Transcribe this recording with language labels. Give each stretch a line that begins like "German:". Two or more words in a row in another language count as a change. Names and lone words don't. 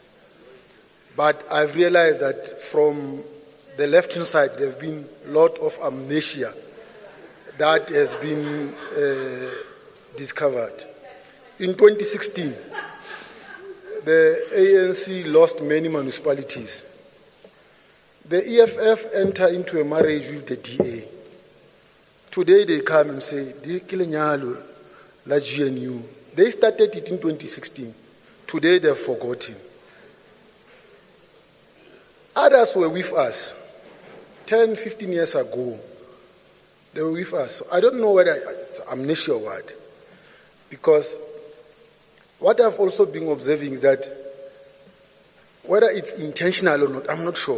English: But I've realized that from the left-hand side, there have been a lot of amnesia that has been discovered. In 2016, the ANC lost many municipalities. The EFF enter into a marriage with the DA. Today they come and say,
Southern Sotho: "Di ke lenyalo la GNU."
English: They started it in 2016. Today they've forgotten. Others were with us 10, 15 years ago. They were with us. I don't know whether it's amnesia or what. Because what I've also been observing is that whether it's intentional or not, I'm not sure.